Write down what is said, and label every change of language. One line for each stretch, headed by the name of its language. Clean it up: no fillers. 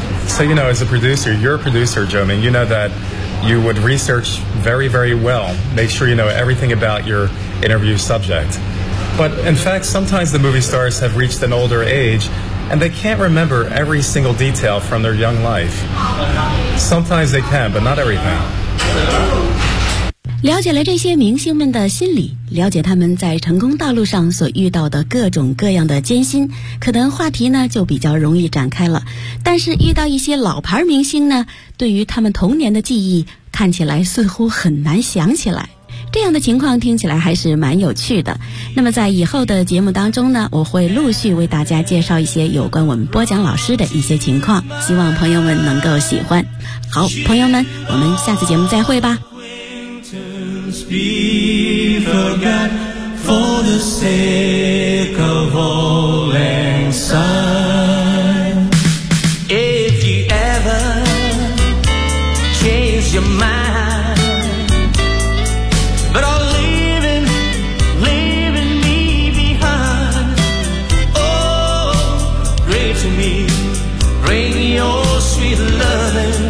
English: So, you know, as a producer, you're a producer, Jomin, you know that you would research very, very well, make sure you know everything about your interview subject. But in fact, sometimes the movie stars have reached an older age and they can't remember every single detail from their young life. Sometimes they can, but not everything.
Chinese: 了解了这些明星们的心理，了解他们在成功道路上所遇到的各种各样的艰辛，可能话题呢就比较容易展开了。但是遇到一些老牌明星呢，对于他们童年的记忆看起来似乎很难想起来，这样的情况听起来还是蛮有趣的。那么在以后的节目当中呢，我会陆续为大家介绍一些有关我们播讲老师的一些情况，希望朋友们能够喜欢。好，朋友们，我们下次节目再会吧。
English: Be forgot for the sake of all and sundLove,